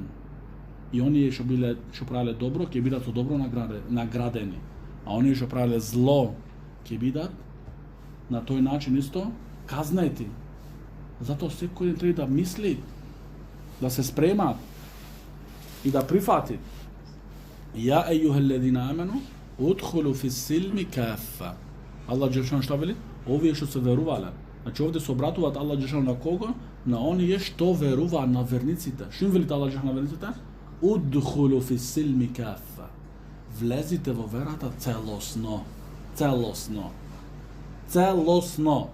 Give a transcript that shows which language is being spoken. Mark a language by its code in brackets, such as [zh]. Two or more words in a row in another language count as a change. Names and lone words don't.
[mk] И оние што правеле добро, ќе бидат со добро наградени. А оние што правеле зло, ќе бидат на тој начин исто казнети. Затоа секој ден треба да мисли, да се спрема и да прифати. [ar] يا أيها الذين آمنوا ادخلوا في السلم كافة. [mk] Аллах џелешан што вели? Овие што се верувале. Значи овде се обратуваат Аллах џелешан на кого? На оние што веруваат, на верниците. Што им велите Аллах џелешан на верниците? [ar] ادخلوا في السلم كافة. [mk] Влезите во верата целосно. Целосно. Целосно.